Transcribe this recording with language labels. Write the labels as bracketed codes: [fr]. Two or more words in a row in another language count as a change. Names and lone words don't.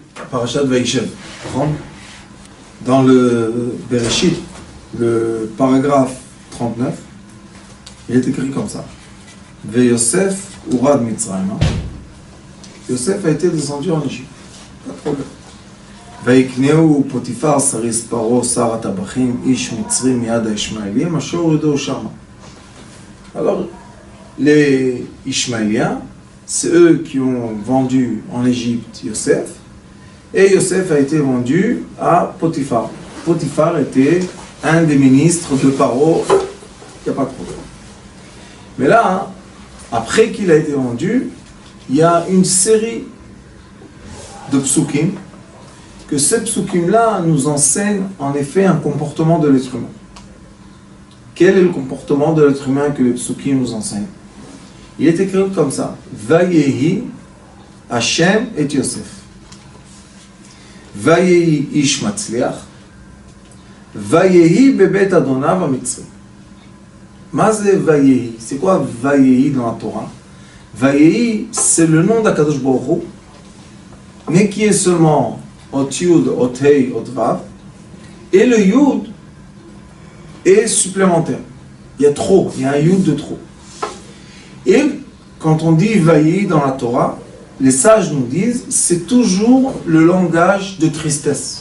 [he] פרשת וישב. [fr] Dans le Bereshit, le paragraphe 39, il est écrit comme ça. [he] ויוסף הורד מצרימה. [fr] Yosef a été descendu en Égypte. Pas de problème. [he] ויקנהו פוטיפר סריס פרעה שר הטבחים איש מצרי מיד הישמעאלים אשר הורידו שמה. [fr] Alors, les Ishmaéliens, c'est eux qui ont vendu en Égypte Yosef, et Yosef a été vendu à Potiphar. Potiphar était un des ministres de Paro, il n'y a pas de problème. Mais là, après qu'il a été vendu, il y a une série de psukim, que ces psukim-là nous enseignent en effet un comportement de l'être humain. Quel est le comportement de l'être humain que les psukim nous enseignent? Il est écrit comme ça. [he] ויהי ה' את יוסף. ויהי איש מצליח. ויהי בבית אדניו המצרי. מה זה ויהי. [fr] C'est quoi Vayehi dans la Torah? Vayehi, c'est le nom d' [he] הקדוש ברוך הוא, [fr] mais qui est seulement [he] אות יוד, אות הא, אות ואו, [fr] et le Yud est supplémentaire. Il y a trop, il y a un Yud de trop. Et quand on dit Vayehi dans la Torah, les sages nous disent, c'est toujours le langage de tristesse.